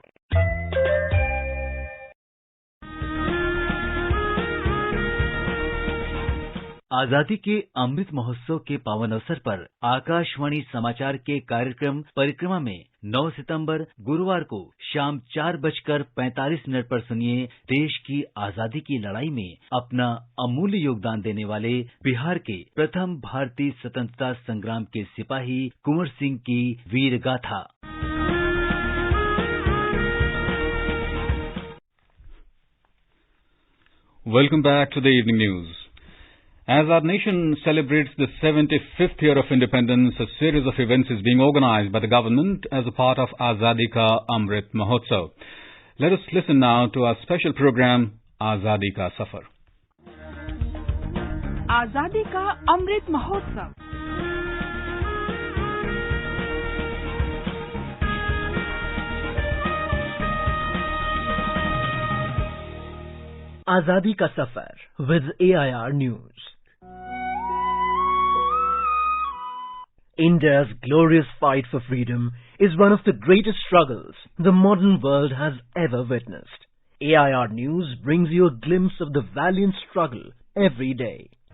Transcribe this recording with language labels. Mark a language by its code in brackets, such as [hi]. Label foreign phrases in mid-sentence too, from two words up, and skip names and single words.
[hi] आजादी के अमृत महोत्सव के पावन अवसर पर आकाशवाणी समाचार के कार्यक्रम परिक्रमा में 9 सितंबर गुरुवार को शाम 4:45 पर सुनिए देश की आजादी की लड़ाई में अपना अमूल्य योगदान देने वाले बिहार के प्रथम भारतीय स्वतंत्रता संग्राम के सिपाही कुंवर सिंह की वीर गाथा। [en] Welcome back to the evening news. As our nation celebrates the 75th year of independence, a series of events is being organized by the government as a part of Azadi Ka Amrit Mahotsav. Let us listen now to our special program, Azadi Ka Safar. Azadi Ka Amrit Mahotsav. Azadi Ka Safar with AIR News. India's glorious fight for freedom is one of the greatest struggles the modern world has ever witnessed. AIR News brings you a glimpse of the valiant struggle every day.